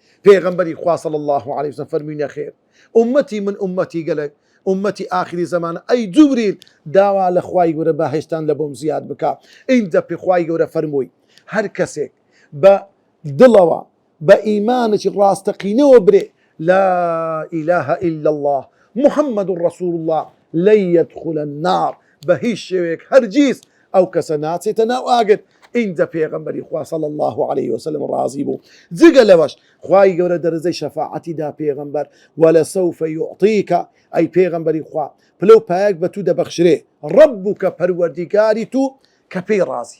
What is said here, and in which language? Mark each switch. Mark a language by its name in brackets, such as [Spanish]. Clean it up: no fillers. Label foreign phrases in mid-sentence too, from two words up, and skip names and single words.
[Central Kurdish] پێغەمبەری خوا [Arabic] صلی الله عليه وسلم [Central Kurdish] فەرمووی نەخێر ئومەتی من ئومەتی گەلێک ئومەتی ئاخری زەمانە ئەی جوبریل داوا لە خوای گەورە بەهێشتان لە بۆم زیاد بکە ئینجا پێی خوای گەورە فەرمووی هەر کەسێک بە دڵەوە بە ئیمانێکی ڕاستەقینەوە برێ لا [Arabic] إله إلا الله محمد رسول الله لن يدخل النار [Central Kurdish] بە هیچ شێوەیەک هەرگیز ئەو کەسە ناچێتە ناو ئاگر ئینجا پێغەمبەری خوا [Arabic] صلی الله عليه وسلم [Central Kurdish] ڕازی بوو جگە لەوەش خوای گەورە دەرەجەی شەفاعەتی دا پێغەمبەر [Arabic] وەلەسەوفە یوعطیکە [Central Kurdish] ئەی پێغەمبەری خوا پلە و پایەک بە تو دەبەخشرێ ڕەبوکە پەروەردیگاری تو کە پێی ڕازی